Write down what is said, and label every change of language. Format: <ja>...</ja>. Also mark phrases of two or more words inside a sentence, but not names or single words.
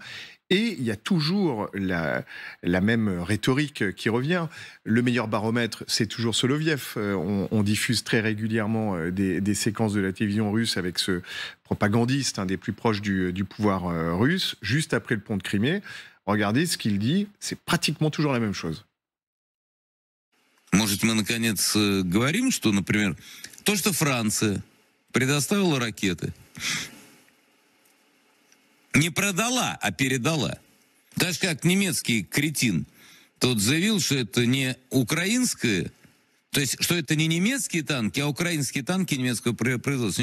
<fr>Et il y a toujours la même rhétorique qui revient. Le meilleur baromètre, c'est toujours Soloviev. On diffuse très régulièrement des séquences de la télévision russe avec ce propagandiste, un des plus proches du pouvoir russe, juste après le pont de Crimée. Regardez ce qu'il dit, c'est pratiquement toujours la même chose.</fr> <ru>Может, мы, наконец, говорим, что, например, то, что Франция предоставила ракеты, не продала, а передала. Так же, как немецкий кретин тот заявил, что это не украинское, то есть, что это не немецкие танки, а украинские танки немецкого производства.</ru>